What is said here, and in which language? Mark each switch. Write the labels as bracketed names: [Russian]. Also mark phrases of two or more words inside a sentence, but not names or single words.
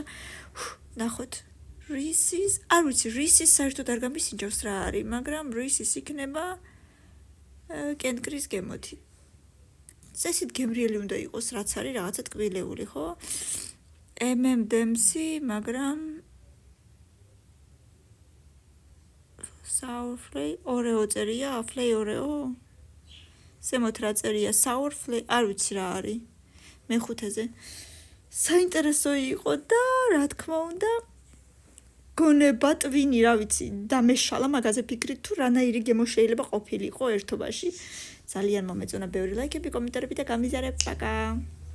[Georgian] ნახოთ. Reese's, არ ვიცი, Reese's საერთოდ არ გამისინჯავს რა არის, მაგრამ Reese's იქნება კენკრის გემოთი. წესით გემრიელი უნდა იყოს, რაც არის რაღაცა ტკბილეული, ხო? M&M's-ი, მაგრამ [English] sour flake, [Georgian] oreo წერია, flake oreo. ზემოთ რა წერია, [English] sour flake, [Georgian] არ ვიცი რა არის. მეხუთეზე. საინტერესო იყო და რა თქმა უნდა გონება ტვინი, რა ვიცი, დამეშალა მაგაზე ფიქრით თუ რანაირი გემო შეიძლება ყოფილიყო ერთობაში. ძალიან მომეწონა, ბევრი ლაიქები, კომენტარები და გამიზარებ, პაკა.